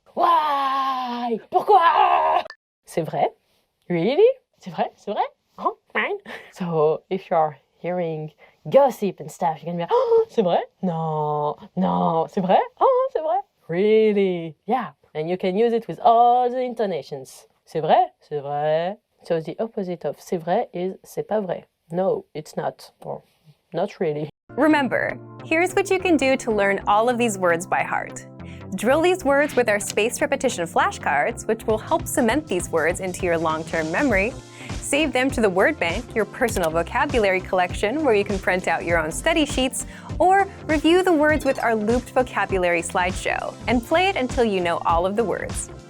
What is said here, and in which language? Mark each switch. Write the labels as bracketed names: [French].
[French] Why? Pourquoi? C'est vrai? Really? C'est vrai? C'est vrai? [English] Oh, fine. So, if you're hearing gossip and stuff, you're gonna be like, [French] oh, c'est vrai? [English] No, no, [French] c'est vrai? Oh, c'est vrai? [English] Really? Yeah. And you can use it with all the intonations. [French] C'est vrai? C'est vrai. [English] So the opposite of c'est vrai is [French] c'est pas vrai. [English] No, it's not. Or not really. Remember, here's what you can do to learn all of these words by heart. Drill these words with our spaced repetition flashcards, which will help cement these words into your long-term memory. Save them to the word bank, your personal vocabulary collection, where you can print out your own study sheets, or review the words with our looped vocabulary slideshow, and play it until you know all of the words.